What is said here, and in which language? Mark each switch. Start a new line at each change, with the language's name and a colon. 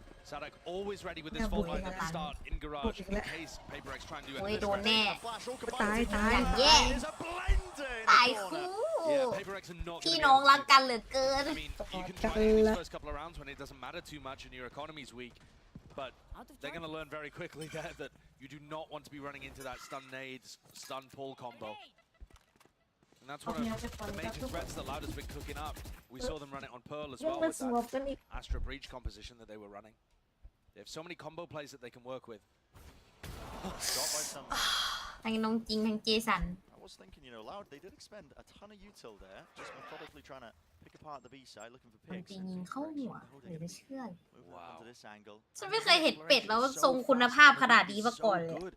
English: Sadak always ready with this fault line at the start in garage in case PRX try and do
Thai: โอ้ยโดนแน่ ตาย อย่างแย่ตายคู่พี่น้องรักกันเหลือเกิน
English: I mean, you can try these first couple of rounds when it doesn't matter too much and your economy's weak, but they're going to learn very quickly there that you do not want to be running into that stun nades, stun pull combo. And that's one of the major threats that Loud has been cooking up. We saw them run it on Pearl as well with that Astra Breach composition that they were running. They have so many combo plays that they can work with.
Thai: ทั้งน้องจริงทั้งเจสัน
English: I was thinking, you know, Loud, they did expend a ton of util there, just methodically trying to pick apart the B side, looking for picks.
Thai: ยิงเข้าหัวหรือจะเชื่อ
English: Onto this angle.
Thai: ฉันไม่เคยเห็นเป็ดแล้วทรงคุณภาพขนาดนี้มาก่อนเลย